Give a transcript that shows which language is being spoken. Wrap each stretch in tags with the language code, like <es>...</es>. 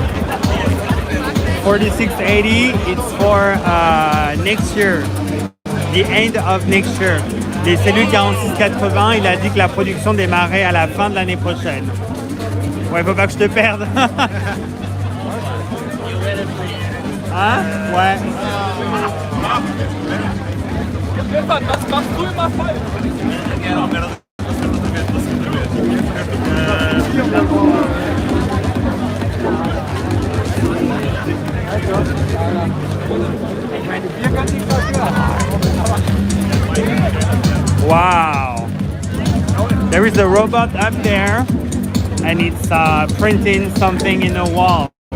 <en>$46.80, it's for next year, the end of next year.</en> <fr>Les cellules 46,80, il a dit que la production démarrait à la fin de l'année prochaine. Ouais, faut pas que je te perde. Hein? Ouais.</fr> <de>Was machst du immer falsch?</de> <en>Wow. There is a robot up there and it's printing something in the wall.</en>